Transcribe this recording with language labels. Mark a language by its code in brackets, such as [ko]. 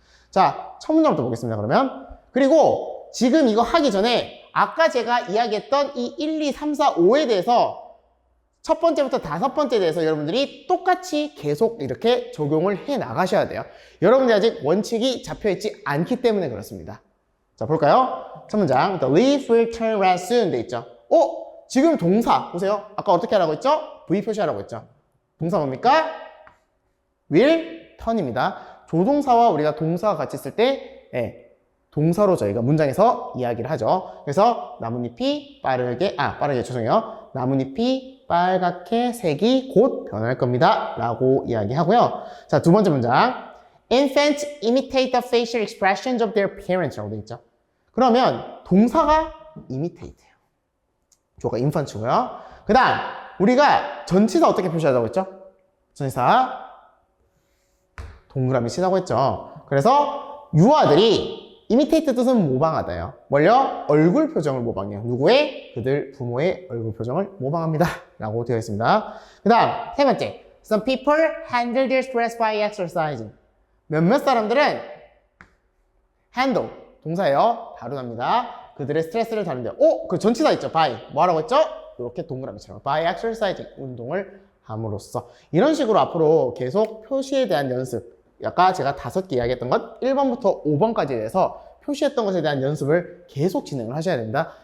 [ko] 자, 첫 문장부터 보겠습니다. 그러면 그리고 지금 이거 하기 전에 아까 제가 이야기했던 이 1, 2, 3, 4, 5에 대해서 첫 번째부터 다섯 번째에 대해서 여러분들이 똑같이 계속 이렇게 적용을 해 나가셔야 돼요. 여러분들이 아직 원칙이 잡혀있지 않기 때문에 그렇습니다. 자, 볼까요? 첫 문장. [en] The leaf will turn red soon [ko] 돼 있죠. 지금 동사 보세요. 아까 어떻게 하라고 했죠? V 표시하라고 했죠. 동사 뭡니까? [en] will turn [ko] 입니다. 조동사와 우리가 동사가 같이 있을 때 동사로 저희가 문장에서 이야기를 하죠. 그래서 나뭇잎이 빠르게 죄송해요. 나뭇잎이 빨갛게 색이 곧 변할 겁니다. 라고 이야기하고요. 자, 두 번째 문장. [en] Infants imitate the facial expressions of their parents [ko] 라고 되어 있죠. 그러면 동사가 imitate예요. 주어가 infant고요. 그 다음 우리가 전치사 어떻게 표시하자고 했죠? 전치사 동그라미 치자고 했죠. 그래서 유아들이 imitate 뜻은 모방하다예요. 뭘요? 얼굴 표정을 모방해요. 누구의? 그들 부모의 얼굴 표정을 모방합니다. 라고 되어 있습니다. 그 다음 세 번째. [en] Some people handle their stress by exercising. [ko] 몇몇 사람들은 handle, 동사예요. 다룬답니다. 그들의 스트레스를 다룬대요. 그 전치사 있죠. by. 뭐 하라고 했죠? 이렇게 동그라미처럼. [en] by exercising. [ko] 운동을 함으로써. 이런 식으로 앞으로 계속 표시에 대한 연습. 아까 제가 5개 이야기했던 것 1번부터 5번까지에 대해서 표시했던 것에 대한 연습을 계속 진행을 하셔야 됩니다.